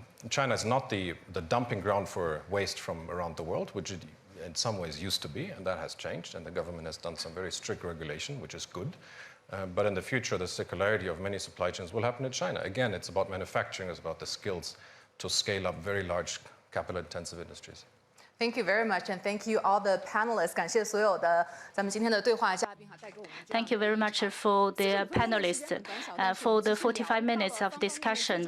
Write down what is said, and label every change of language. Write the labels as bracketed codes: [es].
[en] China is not the dumping ground for waste from around the world, which it in some ways used to be, and that has changed, and the government has done some very strict regulation, which is good. But in the future, the circularity of many supply chains will happen in China. Again, it's about manufacturing, it's about the skills to scale up very large capital-intensive industries. Thank you very much, and thank you all the panelists. [zh] 感谢所有的咱们今天的对话嘉宾哈，带给我们。 [en] Thank you very much for the panelists for the 45 minutes of discussion.